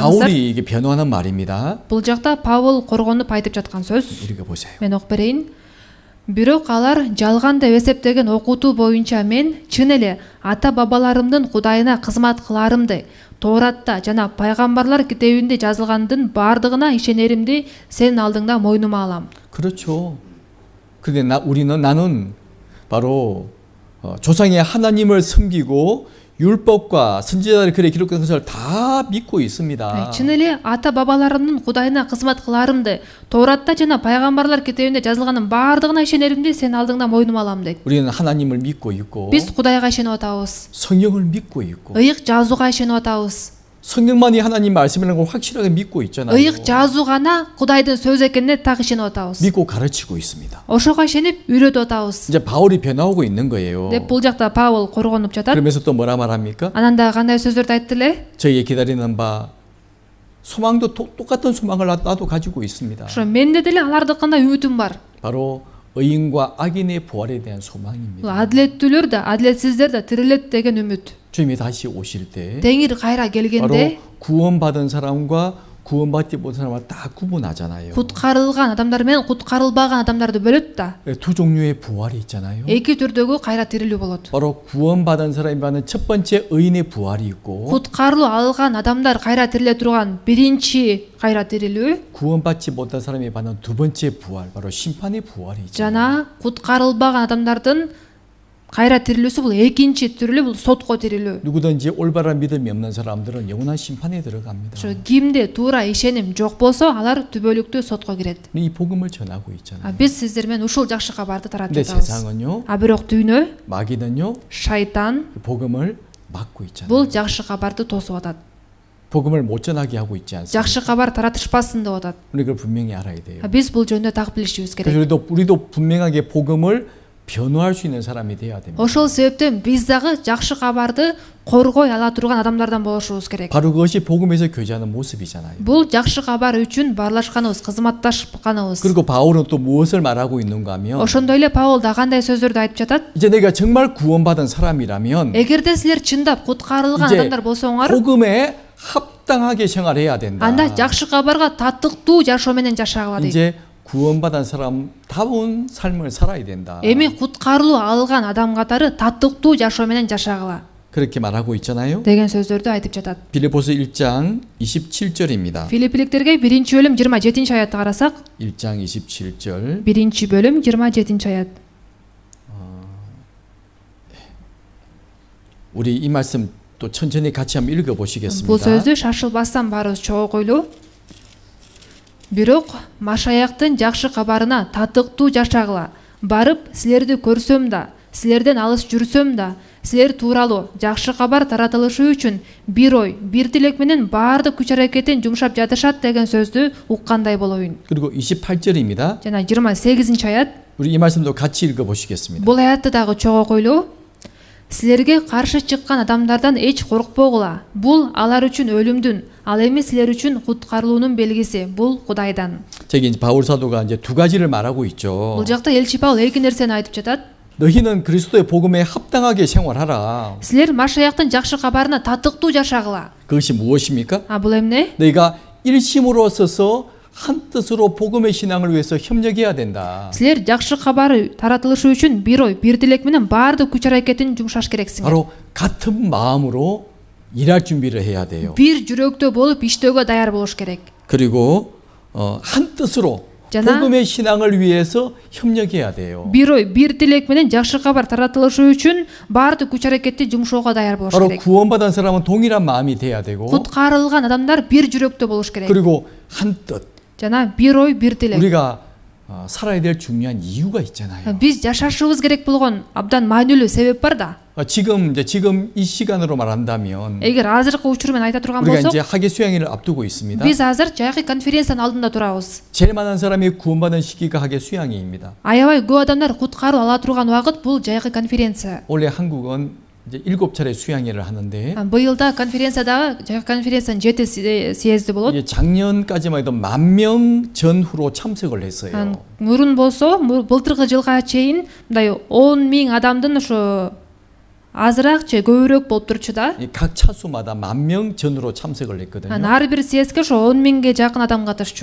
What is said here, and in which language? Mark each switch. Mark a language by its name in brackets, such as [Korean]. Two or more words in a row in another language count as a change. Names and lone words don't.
[Korean] 바울이 이게 변호하는 말입니다. [Kyrgyz] Бул жакта Паул коргонуп айтып жаткан сөз. [Korean] 읽어보세요. [Kyrgyz] Мен окуп берейин. Бирок алар жалган деп эсептеген окутуу боюнча мен чын эле ата бабаларымдын Кудайына кызмат кыларымды, Тооратта жана пайгамбарлар китебинде жазылгандын бардыгына ишенеримди сенин алдыңда мойнума алам. [Korean] 그렇죠. 근데 나는 바로 조상의 하나님을 섬기고 율법과 선지자들의 글에 기록된 것을 다 믿고 있습니다. [Kyrgyz] чын эле ата бабаларымдын Кудайына кызмат кыларымды, Торатта жана пайгамбарлар китебинде жазылганын баардыгына ишенеримди, сен алдыңда мойнума алам дейт. [Korean] 우리는 하나님을 믿고 있고 [Kyrgyz] Биз Кудайга ишенип атабыз. [Korean] 성경을 믿고 있고 [Kyrgyz] Ыйык жазууга ишенип атабыз. [Korean] 성경만이 하나님 말씀이라는 걸 확실하게 믿고 있잖아요. [Kyrgyz] Ыйык жазуу гана Кудайдын сөзү экенине так ишенип атабыз. [Korean] 믿고 가르치고 있습니다. [Kyrgyz] Ошого ишенип үйрөтүп атабыз. [Korean] 이제 바울이 변화오고 있는 거예요. [Kyrgyz] деп бул жакта Павел коргонуп жатат. [Korean] 그러면서 또 뭐라 말합니까? [Kyrgyz] Анан дагы кандай сөздөрдү айтты эле? [Korean] 저희의 기다리는 바 소망도 똑같은 소망을 나도 가지고 있습니다. [Kyrgyz] ошо менде деле алардыкындай үмүтүм бар. [Korean] 바로 의인과 악인의 부활에 대한 [Kyrgyz] Бул [Korean] 소망입니다. [Kyrgyz] адилеттүүлөр да, адилетсиздер да тирилет деген үмүт. [Korean] 주님이 다시 오실 때 [Kyrgyz] Теңир кайра [Korean] 바로 [Kyrgyz] келгенде [Korean] 구원받은 사람과 구원받지 못한 사람을 다 구분하잖아요. [Kyrgyz] куткарылган адамдар менен куткарылбаган адамдарды бөлөт да. [Korean] 두 종류의 부활이 있잖아요. [Kyrgyz] Эки түрдөгү кайра тирилүү болот. [Korean] 바로 구원받은 사람이 받는 첫 번째 의인의 부활이 있고 [Kyrgyz] Куткарылуу алган адамдар кайра тириле турган биринчи кайра тирилүү [Korean] 구원받지 못한 사람이 받는 두 번째 부활, 바로 심판의 부활이 있잖아요. [Kyrgyz] жана куткарылбаган адамдардын кайра тирилүүсү бул экинчи тирилүү, бул сотко тирилүү. [Korean] 누구든지 올바른 믿음이 없는 사람들은 영원한 심판에 들어갑니다. [Kyrgyz] Ошо кимде туура ишеним жок болсо, алар түбөлүктүү сотко кирет. [Korean] 이 복음을 전하고 있잖아요. [Kyrgyz] Биз сиздер менен ушул жакшы кабарды таратып [Korean] 근데 [Kyrgyz] жатабыз. [Korean] 세상은요, [Kyrgyz] Бирок дүйнө, [Korean] 마귀는요, [Kyrgyz] шайтан [Korean] 그 복음을 막고 있잖아요. [Kyrgyz] бул жакшы кабарды тосуп атат. [Korean] 복음을 못 전하게 하고 있지 않습니까? [Kyrgyz] Жакшы кабар таратышпасын деп атат. [Korean] 우리 그걸 분명히 알아야 돼요. [Kyrgyz] Биз бул жөнүндө так билишибиз керек. [Korean] 그래서 우리도 분명하게 복음을 변호할 수 있는 사람이 돼야 됩니다. [Kyrgyz] Ошол себептен биз дагы жакшы кабарды коргой ала турган адамдардан болушубуз керек. [Korean] 바로 그것이 복음에서 교제하는 모습이잖아요. [Kyrgyz] Бул жакшы кабар үчүн баарлашканыбыз, кызматташканыбыз. [Korean] 그리고 바울은 또 무엇을 말하고 있는가 하면 [Kyrgyz] Ошондой эле Павел да кандай сөздөрдү айтып жатат? [Korean] 이제 내가 정말 구원받은 사람이라면 [Kyrgyz] Эгерде силер чындап куткарылган [Korean] 이제 [Kyrgyz] адамдар болсоңор, [Korean] 복음에 합당하게 생활해야 된다. [Kyrgyz] анда жакшы кабарга татыктуу жашоо менен жашагыла дейт. [Korean] 이제 구원받은 사람다운 삶을 살아야 된다. [Kyrgyz] Эми куткарылуу алган адам катары татыктуу жашоо менен жашагыла [Korean] 그렇게 말하고 있잖아요. [Kyrgyz] деген сөздөрдү айтып жатат. [Korean] 빌립보서 1장 27절입니다. [Kyrgyz] Филиппиликтерге 1-бөлүм 27-аятты карасак, [Korean] 1장 27절. [Kyrgyz] 1-бөлүм 27-аят. [Korean] 우리 이 말씀 또 천천히 같이 한번 읽어 [Kyrgyz] Бул [Korean] 보시겠습니다. [Kyrgyz] сөздү шашылбастан баарыбыз чогуу койлуу. Бирок Машаяктын жакшы кабарына татыктуу жашагыла. Барып силерди көрсөм да, силерден алыс жүрсөм да, силер тууралуу жакшы кабар таратылышы үчүн бир ой, бир тилек менен баардык күч аракетин жумшап жатышат деген сөздү уккандай болоюн. [Korean] 그리고 28절입니다. [Kyrgyz] Жана 28-аят. [Korean] 우리 이 말씀도 같이 읽어 보시겠습니다. [Kyrgyz] Бул аятты дагы чогуу койлуу. Силерге каршы чыккан адамдардан эч коркпогула. Бул алар үчүн өлүмдүн, ал эми силер үчүн куткарылуунун белгиси. Бул Кудайдан. [Korean] 저기 이제 바울 사도가 이제 두 가지를 말하고 있죠. [Kyrgyz] Бул жакта элчи Павел эки нерсени айтып жатат. [Korean] 너희는 그리스도의 복음에 합당하게 생활하라. [Kyrgyz] Силер Машаяктын жакшы кабарына татыктуу жашагыла. [Korean] 그것이 무엇입니까? [Kyrgyz] Бул эмне? [Korean] 너희가 일심으로 서서 한 뜻으로 복음의 신앙을 위해서 협력해야 된다. [Kyrgyz] Силер жакшы кабары таратылышы үчүн бир ой, бир тилек менен баардык күч аракетин жумшаш керексиңер. [Korean] 바로 같은 마음으로 일할 준비를 해야 돼요. [Kyrgyz] Бир жүрөктө болуп иштөөгө даяр болуш керек. [Korean] 그리고 한 뜻으로 [Kyrgyz] жана [Korean] 복음의 신앙을 위해서 협력해야 돼요. [Kyrgyz] бир ой, бир тилек менен жакшы кабар таратылышы үчүн баардык күч аракетти жумшоого даяр болуш [Korean] 바로 [Kyrgyz] керек. [Korean] 구원받은 사람은 동일한 마음이 돼야 되고 [Kyrgyz] Куткарылган адамдар бир жүрөктө болуш керек. [Korean] 그리고 한 뜻. [Kyrgyz] жана бир ой, бир тилек. [Korean] 우리가 살아야 될 중요한 이유가 있잖아요. [Kyrgyz] Биз жашашыбыз керек болгон абдан маанилүү себеп бар да. [Korean] 지금 이 시간으로 말한다면 [Kyrgyz] Эгер азыркы учур менен айта турган [Korean] 우리가 이제 [Kyrgyz] болсок, [Korean] 학예 수양회를 앞두고 있습니다. [Kyrgyz] биз азыр жайкы конференциянын алдында турабыз. [Korean] 제일 많은 사람이 구원받은 시기가 학예 수양회입니다. [Kyrgyz] Аябай көп адамдар куткаруу ала турган убакыт бул жайкы конференция. [Korean] 원래 한국은 이제 7차례 수양회를 하는데 [Kyrgyz] Быйылда конференциядагы жайкы конференциянын 7 съезди болот. [Korean] 이게 작년까지만 해도 10,000명 전후로 참석을 했어요. [Kyrgyz] Мурун болсо, былтыркы жылга чейин мындай 10,000 адамдын ошо азыраак же көбүрөөк болуп турчу да. [Korean] 각 차수마다 10,000명 전후로 참석을 했거든요. [Kyrgyz] ар бир съездге ошо 10,000ге жакын адам катышчу.